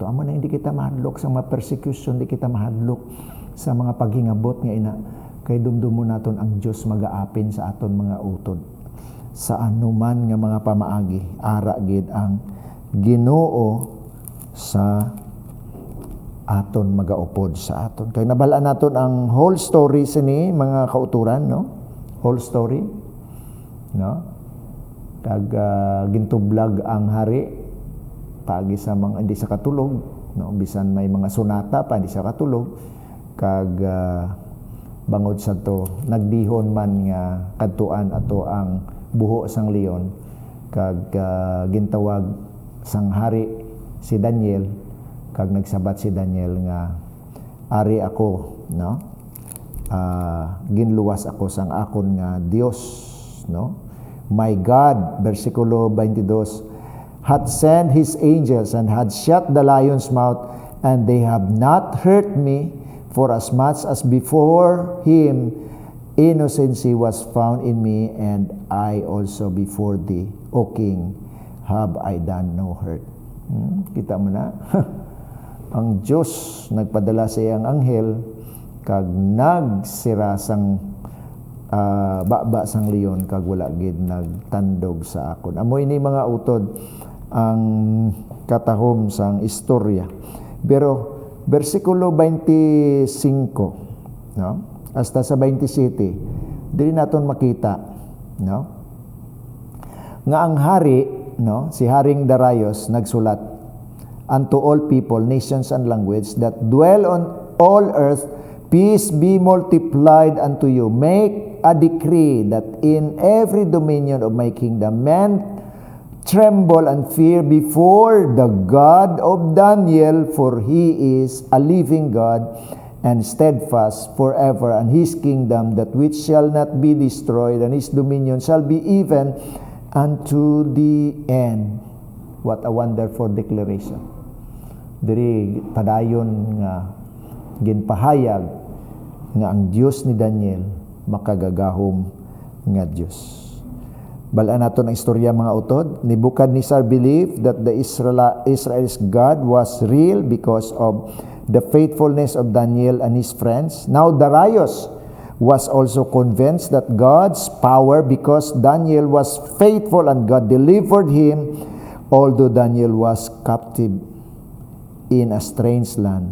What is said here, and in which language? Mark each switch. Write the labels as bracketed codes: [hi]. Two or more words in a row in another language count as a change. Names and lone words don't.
[hil] Amo na hindi kita mahadlok sa mga persecution, hindi kita mahadlok sa mga paghingabot nga ina kay dumdumo naton ang Dios magaapin sa aton mga utod. Sa anuman nga mga pamaagi, ara gid ang Ginoo sa aton magaupod sa aton. Kay nabala naton ang [en] whole story [hil] sini mga kauturan, no? [en] Whole story, [hil] no? Kag gintublag ang hari paagi sa mga hindi sa katulog, no? Bisan may mga sonata pa hindi sa katulog, kag bangod sa to nagdihon man nga kadtuan ato ang buho sang leon, kag gintawag sang hari si Daniel, kag nagsabat si Daniel nga ari ako, no? Ginluwas ako sang akon nga Dios, no? [en] My God, versikulo 22, had sent his angels and had shut the lion's mouth, and they have not hurt me, for as much as before him innocency was found in me, and I also before thee, O King, have I done no hurt. [hil] Kita mo na. Ang Diyos nagpadala sa iyang anghel kag nagsira sang baba sang leon, kag wala gid nagtandog sa akon. Amo ini mga utod ang katahom sang istorya. Pero versikulo 25, no? Hasta sa 27, dili naton makita, no? Nga ang hari, no, si Haring Darius nagsulat [en] unto all people, nations and language that dwell on all earth, peace be multiplied unto you. Make a decree that in every dominion of my kingdom men tremble and fear before the God of Daniel, for he is a living God and steadfast forever, and his kingdom that which shall not be destroyed, and his dominion shall be even unto the end. What a wonderful declaration. [hil] Diri padayon nga ginpahayag nga ang Dios ni Daniel makagagahom nga Dios. Balaan naton ang istorya mga utod. [en] Nebuchadnezzar believed that the Israel's God was real because of the faithfulness of Daniel and his friends. Now Darius was also convinced that God's power, because Daniel was faithful and God delivered him, although Daniel was captive in a strange land.